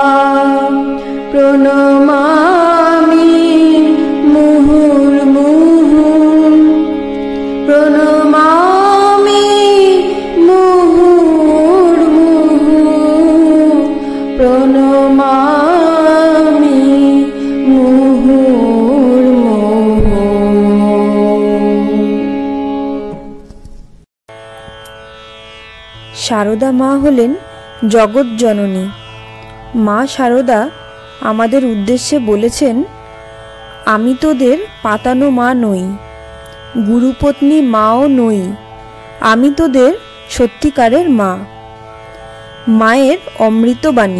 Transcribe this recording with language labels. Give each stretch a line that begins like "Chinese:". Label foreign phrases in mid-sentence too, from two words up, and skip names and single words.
Sanskrit: प्रणमामि मुहुर्मुहुः प्रणमामि मुहुर्मुहुः प्रणमामि मुहुर्मुहुः।
Bangla: শারদা মা হলেন জগৎ জননী। মা শারদা আমাদের উদ্দেশ্যে বলেছেন, আমি তোদের পাতানো মা নই, গুরুপত্নী মাও নই, আমি তোদের সত্যিকারের মা। মায়ের অমৃতবাণী।